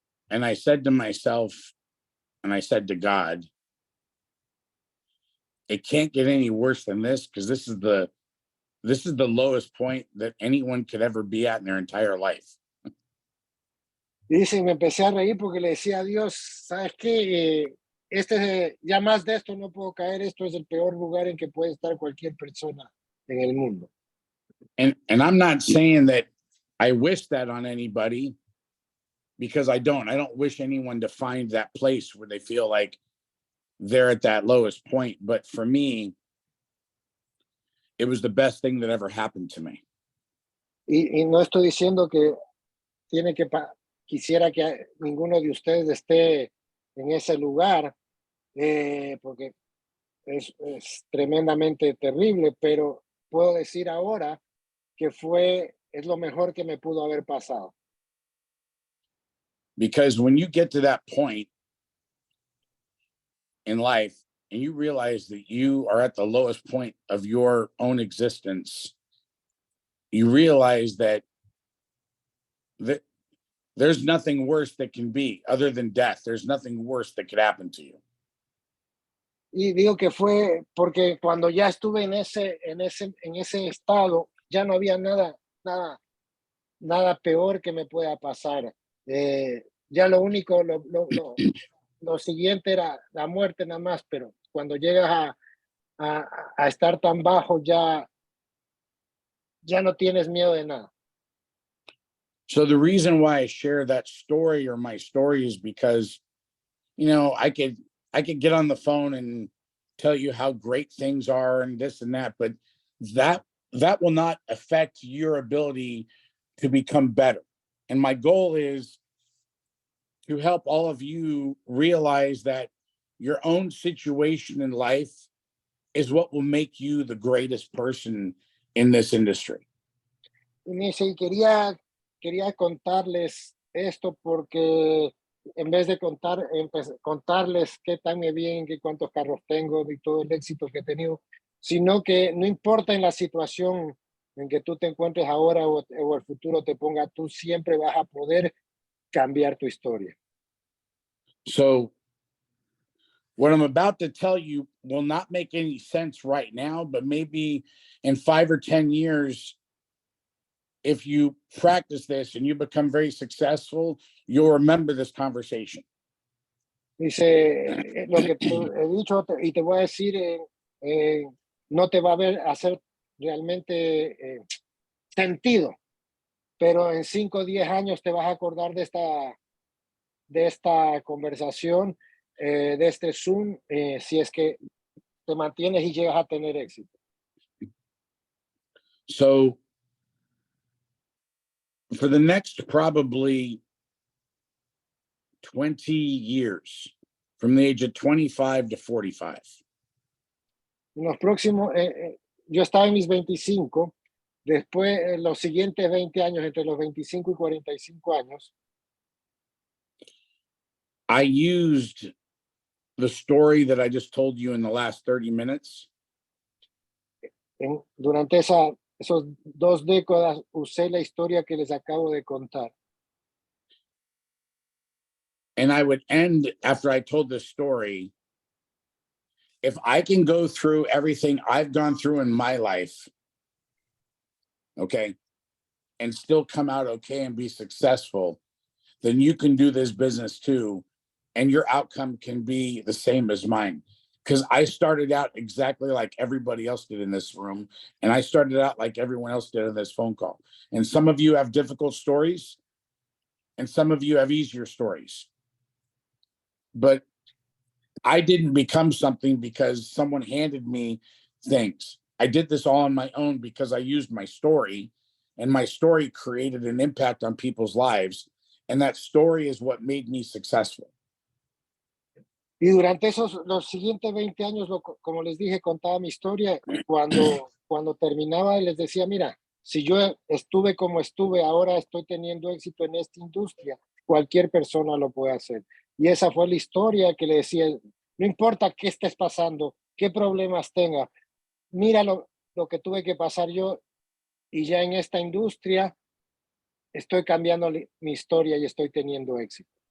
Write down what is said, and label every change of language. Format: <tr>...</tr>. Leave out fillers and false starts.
<en>And I said to myself, and I said to God, it can't get any worse than this, because this is the lowest point that anyone could ever be at in their entire life.</en> <es>Y dice, me empecé a reír porque le decía a Dios, ¿sabes qué? Ya más de esto no puedo caer, esto es el peor lugar en que puede estar cualquier persona en el mundo.</es> <en>And I'm not saying that I wish that on anybody, because I don't wish anyone to find that place where they feel like they're at that lowest point. But for me, it was the best thing that ever happened to me.</en> <es>Y no estoy diciendo que quisiera que ninguno de ustedes esté en ese lugar, porque es tremendamente terrible, pero puedo decir ahora que es lo mejor que me pudo haber pasado.</es> <en>Because when you get to that point in life and you realize that you are at the lowest point of your own existence, you realize that there's nothing worse that can be other than death. There's nothing worse that could happen to you.</en> <es>Y digo que fue porque cuando ya estuve en ese estado, ya no había nada peor que me pueda pasar. Ya lo único, lo siguiente era la muerte nada más, pero cuando llegas a estar tan bajo, ya no tienes miedo de nada.</es> <en>So the reason why I share that story, or my story, is because, I could get on the phone and tell you how great things are and this and that, but that will not affect your ability to become better. And my goal is to help all of you realize that your own situation in life is what will make you the greatest person in this industry.</en> <es>Y me dice, quería contarles esto porque en vez de contarles qué tan me bien, que cuántos carros tengo y todo el éxito que he tenido, sino que no importa en la situación en que tú te encuentres ahora o el futuro te ponga, tú siempre vas a poder cambiar tu historia.</es> <en>So what I'm about to tell you will not make any sense right now, but maybe in 5 or 10 years, if you practice this and you become very successful, you'll remember this conversation.</en> <es>Dice, lo que te he dicho y te voy a decir, no te va a hacer realmente sentido, pero en 5 o 10 años te vas a acordar de esta conversación, de este Zoom, si es que te mantienes y llegas a tener éxito.</es> <en>So for the next probably 20 years, from the age of 25 to 45,</en> <es>En los próximos, yo estaba en mis 25, después los siguientes 20 años, entre los 25 y 45 años,</es> <en>I used the story that I just told you in the last 30 minutes</en> <es>durante esos 2 décadas usé la historia que les acabo de contar.</es> <en>and I would end after I told this story. If I can go through everything I've gone through in my life, okay, and still come out okay and be successful, then you can do this business too. And your outcome can be the same as mine. Because I started out exactly like everybody else did in this room. And I started out like everyone else did in this phone call. And some of you have difficult stories, and some of you have easier stories. But I didn't become something because someone handed me things. I did this all on my own because I used my story, and my story created an impact on people's lives. And that story is what made me successful.</en> <es>Y durante los siguientes 20 años, como les dije, contaba mi historia, y cuando terminaba les decía, mira, si yo estuve como estuve, ahora estoy teniendo éxito en esta industria, cualquier persona lo puede hacer. Y esa fue la historia que le decía, no importa qué estés pasando, qué problemas tenga, mira lo que tuve que pasar yo, y ya en esta industria estoy cambiando mi historia y estoy teniendo éxito.</es>